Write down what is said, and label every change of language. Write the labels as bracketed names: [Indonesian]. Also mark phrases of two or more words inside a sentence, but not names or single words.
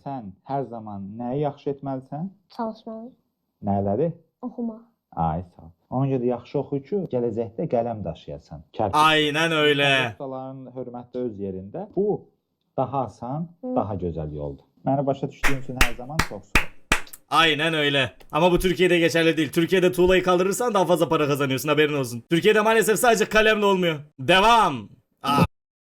[Azerbaijani] Sən hər zaman nəyi yaxşı etməlisən? Çalışmalı. Nələri? Oxumaq. Ay sağ ol. Ona görə də yaxşı oxu ki, gələcəkdə qələm daşıyasan. Kərpic. [Turkish] Aynen öyle. [Azerbaijani] Ustaların hörmətli öz yerində. Bu daha asan, Hı. daha gözəl yoldur. Məni başa düşdüyün üçün hər zaman çox sağ ol. [Turkish] Aynen öyle. Ama bu Türkiye'de geçerli değil. Türkiye'de tuğlayı kaldırırsan daha fazla para kazanıyorsun, haberin olsun. Türkiye'de maalesef sadece kalemle olmuyor. Devam.